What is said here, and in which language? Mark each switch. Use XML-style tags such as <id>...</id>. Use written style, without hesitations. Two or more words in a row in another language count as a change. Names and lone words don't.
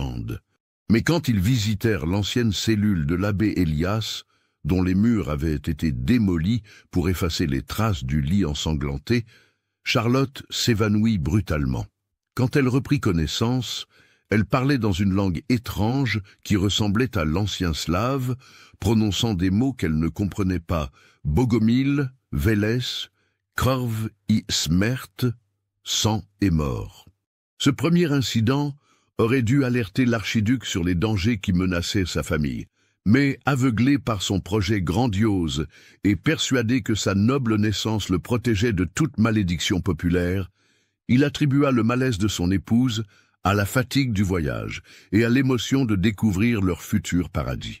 <fr>» Mais quand ils visitèrent l'ancienne cellule de l'abbé Elias, dont les murs avaient été démolis pour effacer les traces du lit ensanglanté, Charlotte s'évanouit brutalement. Quand elle reprit connaissance, elle parlait dans une langue étrange qui ressemblait à l'ancien slave, prononçant des mots qu'elle ne comprenait pas:</fr> <cu>Bogomil, Vélès, Krv i smert,</cu> <fr>sang et mort. Ce premier incident aurait dû alerter l'archiduc sur les dangers qui menaçaient sa famille. Mais, aveuglé par son projet grandiose et persuadé que sa noble naissance le protégeait de toute malédiction populaire, il attribua le malaise de son épouse à la fatigue du voyage et à l'émotion de découvrir leur futur paradis.</fr>